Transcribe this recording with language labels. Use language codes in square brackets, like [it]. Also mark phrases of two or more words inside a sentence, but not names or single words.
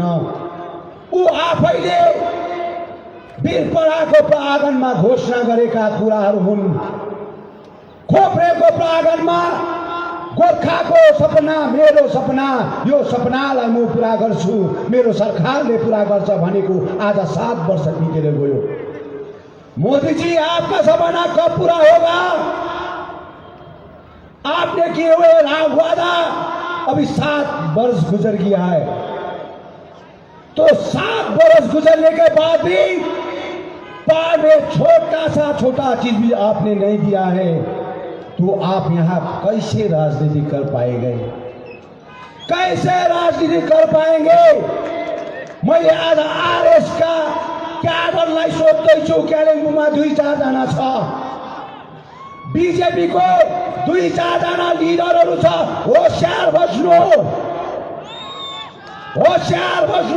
[ne] ऊ आफैले वीरपराको प्राङ्गणमा घोषणा गरेका कुराहरू हुन्। खोप्रेको प्राङ्गणमा गोर्खाको सपना मेरो सपना, यो सपनालाई म पुरा गर्छु, मेरो सरकारले पुरा गर्छ भनेको आज 7 वर्ष बितेर गयो। [hi] मोदी जी आपका सपना कब पूरा होगा? आपने किए हुए वादा अभी 7 वर्ष गुजर गया है। तो 7 वर्ष गुजरने के बाद भी पार में छोटा चीज भी आपने नहीं दिया है। तो आप यहाँ कैसे राजनीति कर पाएंगे? कैसे राजनीति कर पाएंगे? [ne] मैले आज आरएस का क्याडरलाई सोध्दैछु। कालिम्पोङमा 2-4 जना छ। बीजेपी को 2-4 जना लिडरहरू छ। होशियार बस्नु, होशियार बस्नु।